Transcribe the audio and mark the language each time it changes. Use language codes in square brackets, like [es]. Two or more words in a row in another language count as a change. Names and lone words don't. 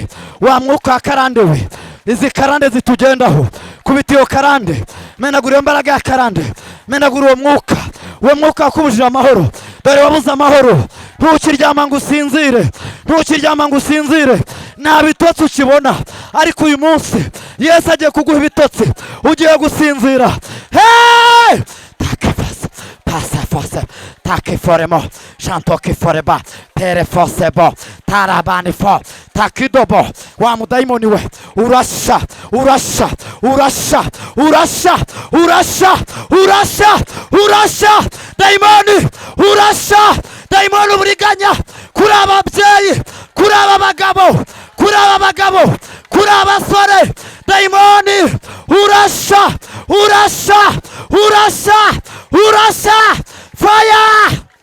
[rw] Wa mwuka karande we, izi karande zitugendaho, kubita iyo karande, menagura iyo mbaraga ya karande, menagura uwo mwuka, uwo mwuka wakubujije amahoro. Dore wabuze amahoro, ntukiryama ngo usinzire, ntukiryama ngo usinzire. Nta bitotsi ukibona, ariko uyu munsi Yesu agiye kuguha ibitotsi, ugiye gusinzira. Hey! Passa forse, take foremo, shanto che foreba, pere forse bo, tarabani fo, takidobo. Wa mudayimoni we, urasha, urasha, urasha, urasha, urasha, urasha, urasha. dayimoni urasha, dayimoni uburiganya kuri ababyeyi, kuri aba bagabo, kuri aba bagabo, kuri abasore, dayimoni urasha, urasha, urasha, urasha, fire.